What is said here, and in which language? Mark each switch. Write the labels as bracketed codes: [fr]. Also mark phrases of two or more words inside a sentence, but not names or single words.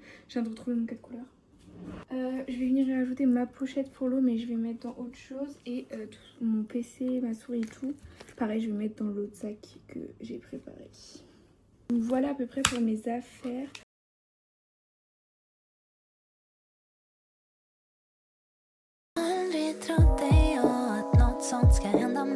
[fr] Je viens de retrouver mon 4 couleurs. Je vais venir y rajouter ma pochette pour l'eau, mais je vais mettre dans autre chose. Et tout, mon PC, ma souris et tout. Pareil, je vais mettre dans l'autre sac que j'ai préparé. Donc voilà à peu près pour mes affaires. [sv] Aldrig trodde jag att något sånt ska hända